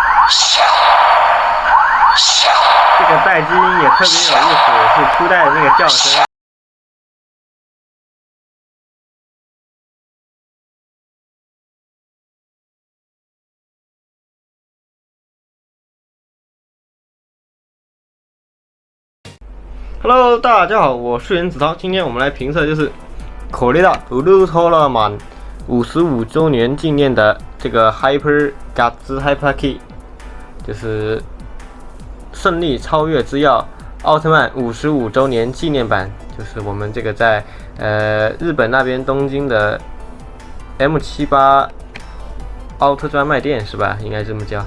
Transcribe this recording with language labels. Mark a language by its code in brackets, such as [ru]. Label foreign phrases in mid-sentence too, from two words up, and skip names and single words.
[zh] 这个待机音也特别有意思，是初代的那个叫声。Hello， 大家好，我是袁子韬。今天我们来评测就是 [ja] これだウルトラマン [zh] 55 周年纪念的这个 Hyper Guts Hyper Key， 就是胜利超越之钥奥特曼55周年纪念版，就是我们这个在日本那边东京的 M78 奥特专卖店是吧？应该这么叫。